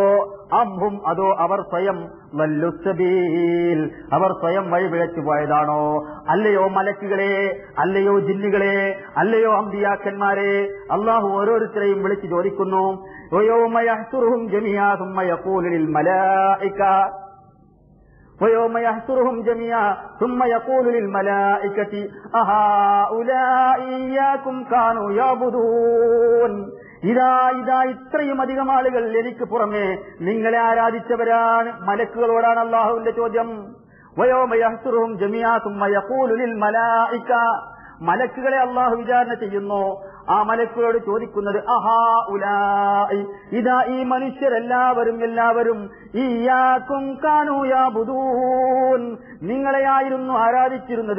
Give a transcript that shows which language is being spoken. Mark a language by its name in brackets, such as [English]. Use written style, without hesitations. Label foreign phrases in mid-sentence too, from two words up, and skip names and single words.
[Malayalam] അംഹും, അതോ അവർ സ്വയം വല്ലുസ്സബീൽ, അവർ സ്വയം വഴിപിഴച്ചു പോയതാണോ? അല്ലയോ മലക്കുകളെ, അല്ലയോ ജിന്നുകളെ, അല്ലയോ അമ്പിയാക്കന്മാരെ? അള്ളാഹു ഓരോരുത്തരെയും വിളിച്ചു ചോദിക്കുന്നു. [Arabic] ويوم يحشرهم جميعا ثم يقول للملائكة, ويوم يحشرهم جميعا ثم يقول للملائكة أهؤلاء إياكم كانوا يعبدون, [Malayalam] ഇതാ ഇത്രയും അധികം ആളുകൾ എനിക്ക് പുറമെ നിങ്ങളെ ആരാധിച്ചവരാണ്. മലക്കുകളോടാണ് അള്ളാഹുവിന്റെ ചോദ്യം. [Arabic] ويوم يحشرهم جميعا ثم يقول للملائكة, [Malayalam] മലക്കുകളെ അള്ളാഹു വിചാരണ ചെയ്യുന്നു. ആ മലക്കുകളോട് ചോദിക്കുന്നത് അഹാഉലാഇ, ഇതാ ഈ മനുഷ്യരെല്ലാവരും [Arabic] إياكم كانوا يعبدون, [Malayalam] നിങ്ങളെയായിരുന്നു ആരാധിച്ചിരുന്നത്.